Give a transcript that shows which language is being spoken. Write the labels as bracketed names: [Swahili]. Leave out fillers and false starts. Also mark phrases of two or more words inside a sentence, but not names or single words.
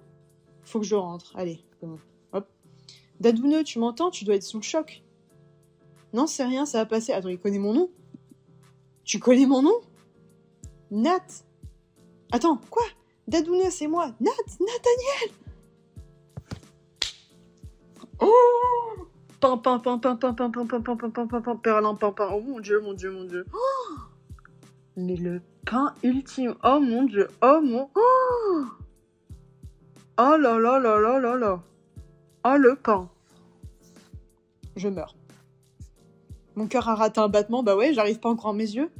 [French] Faut que je rentre, allez. Hop. Dadouneux, tu m'entends? Tu dois être sous le choc. Non, c'est rien, ça va passer. Attends, il connaît mon nom? Tu connais mon nom? Nat. Attends, quoi? Dadouneux, c'est moi. Nathaniel. Oh! Pimpin, pimpin, pimpin, pimpin, pimpin, pimpin, pimpin, perlin, pimpin. Oh mon dieu, mon dieu, mon dieu. Oh! Mais le pain ultime. Oh mon dieu. Oh mon... Oh! Oh là là là là là là. Oh le pain. Je meurs. Mon cœur a raté un battement. Bah ouais, j'arrive pas encore à mes yeux.